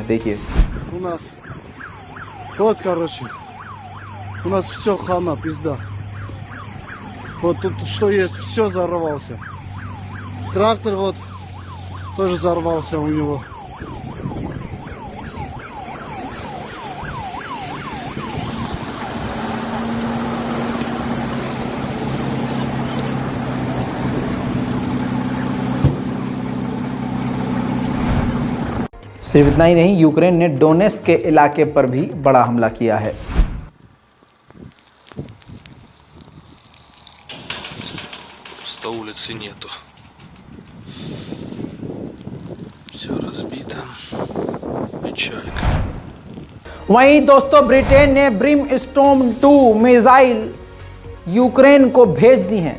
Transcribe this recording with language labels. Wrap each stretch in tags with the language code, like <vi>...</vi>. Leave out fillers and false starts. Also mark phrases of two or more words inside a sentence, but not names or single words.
<hi>देखिए</hi> <ru>У нас вот, короче, у нас все хана, пизда. Вот тут что есть, все взорвался. Трактор вот тоже взорвался у него.</ru> <hi>सिर्फ इतना ही नहीं, यूक्रेन ने डोनेट्स्क के इलाके पर भी बड़ा हमला किया है।</hi> <ru>Пусто, улицы нету. Все разбито. Печалька.</ru> <hi>वहीं दोस्तों ब्रिटेन ने ब्रिमस्टोर्म 2 मिसाइल यूक्रेन को भेज दी हैं।</hi>